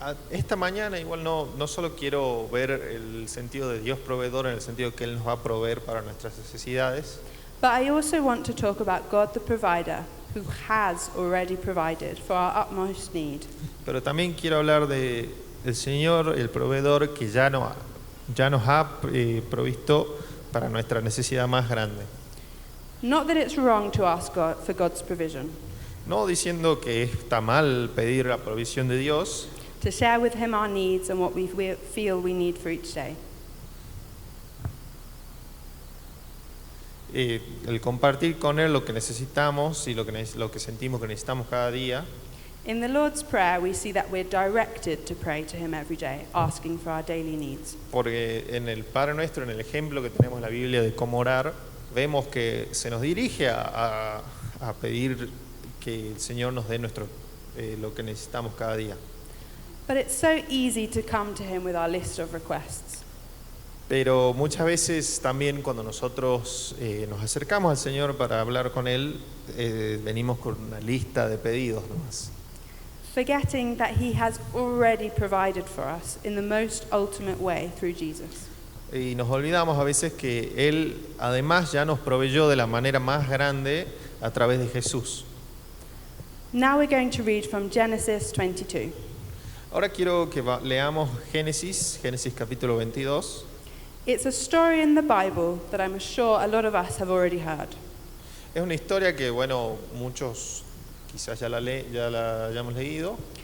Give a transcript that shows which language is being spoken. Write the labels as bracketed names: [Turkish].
[Spanish] Esta mañana igual no solo quiero ver el sentido de Dios proveedor en el sentido que Él nos va a proveer para nuestras necesidades, [English] But I also want to talk about God, the provider, who has already provided for our utmost need. [Spanish] pero también quiero hablar del Señor, el proveedor que ya nos ha provisto para nuestra necesidad más grande. [English] Not that it's wrong to ask God for God's provision, [Spanish] No diciendo que está mal pedir la provisión de Dios, [English] to share with him our needs and what we feel we need for each day. [Spanish] el compartir con Él lo que necesitamos y lo que sentimos que necesitamos cada día. [English] In the Lord's Prayer, we see that we're directed to pray to him every day, asking for our daily needs. [Spanish] Porque en el Padre Nuestro, en el ejemplo que tenemos en la Biblia de cómo orar, vemos que se nos dirige a pedir que el Señor nos dé lo que necesitamos cada día. [English] But it's so easy to come to him with our list of requests. [Spanish] Pero muchas veces también cuando nosotros nos acercamos al Señor para hablar con Él, venimos con una lista de pedidos nomás. [English] Forgetting that he has already provided for us in the most ultimate way through Jesus. [Spanish] Y nos olvidamos a veces que Él además ya nos proveyó de la manera más grande a través de Jesús. [English] Now we're going to read from Genesis 22. [Spanish] Ahora quiero que leamos Génesis capítulo 22. [English] It's a story in the Bible that I'm sure a lot of us have already heard. [Spanish] Es una historia que, bueno, muchos quizás ya la hayamos leído.